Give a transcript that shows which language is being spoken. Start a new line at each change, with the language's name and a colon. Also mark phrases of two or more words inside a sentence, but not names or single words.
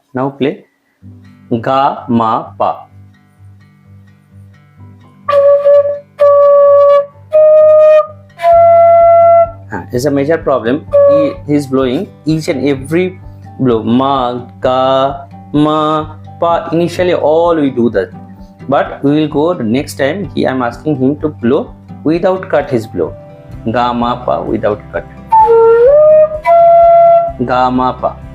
English: Now play
Hindi: ga ma pa.
English: Is a major problem. He is blowing each and every blow.
Hindi: Ma, ga, ma, pa.
English: Initially all we do that, but we will go the next time. I am asking him to blow without cut his blow.
Hindi: Ga, ma, pa
English: without cut.
Hindi: Ga, ma, pa.